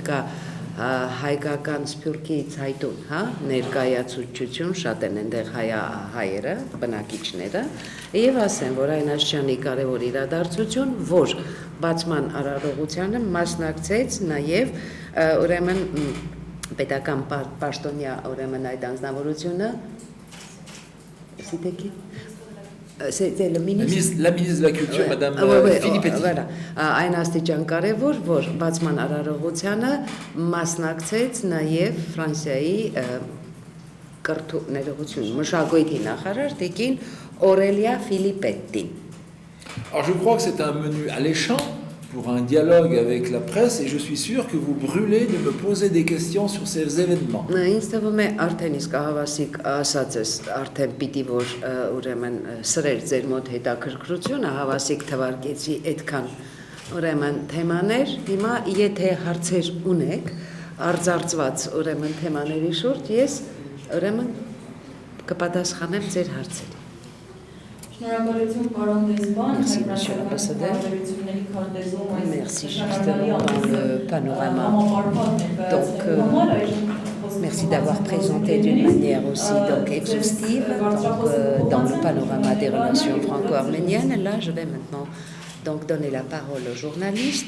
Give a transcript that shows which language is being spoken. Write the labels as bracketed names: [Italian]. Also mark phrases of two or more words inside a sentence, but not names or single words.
[Armenian] կա հայկական սփյուռքի ցայտուն ներկայացուցչություն շատ են այնտեղ հայերը բնակիչները եւ ասեմ որ այն աշճանի կարեւոր իրադարձություն որ բացման արարողությանը մասնակցեց նաեւ ուրեմն պետական պաշտոնյա ուրեմն այդ անձնավորությունը [French] C'était le ministre. La ministre de la Culture, Madame Filippetti. Voilà. [Armenian] Այն աստիճան կարևոր, որ բացման արարողությանը մասնակցեց նաև Ֆրանսիայի կրթության մշակույթի նախարար տիկին Aurélia Filippetti. [French] Alors je crois que c'est un menu alléchant pour un dialogue avec la presse et je suis sûr que vous brûlez de me poser des questions sur ces événements. [Armenian] Ինձ թվում է արդեն իսկ հավասիկ ասած ես արդեն պիտի որ ուրեմն սրեր ձեր մոտ հետաքրքրությունը հավասիկ թվարկեցի այդքան ուրեմն թեմաներ հիմա եթե հարցեր ունեք արձարծված ուրեմն թեմաների շուրջ ես ուրեմն կպատասխանեմ ձեր հարցերին. Շնորհակալություն պարոն Դեսպան, [French] Merci monsieur l'ambassadeur. Merci justement dans le panorama. Donc merci d'avoir présenté d'une manière aussi donc exhaustive dans le panorama des relations franco-arméniennes. Là, je vais maintenant donc donner la parole aux journalistes.